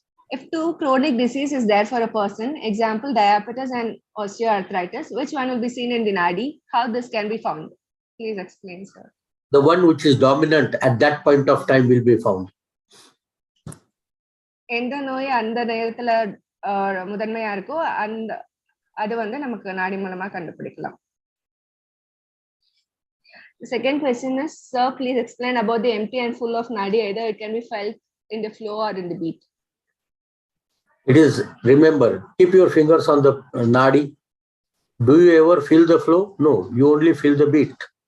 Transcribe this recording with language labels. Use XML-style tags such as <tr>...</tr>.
<en>If two chronic disease is there for a person, example diabetes and osteoarthritis, which one will be seen in the Nadi? How this can be found? Please explain, sir. The one which is dominant at that point of time will be found.</en> <ta>எந்த நோய் அந்த நேரத்துல முதன்மையா இருக்கோ அது வந்து நமக்கு நாடி மூலமா கண்டுபிடிக்கலாம்.</ta> <en>The second question is, sir, please explain about the empty and full of Nadi. Either it can be felt in the flow or in the beat. It is, remember, keep your fingers on the Nadi. Do you ever feel the flow? No, you only feel the beat.</en>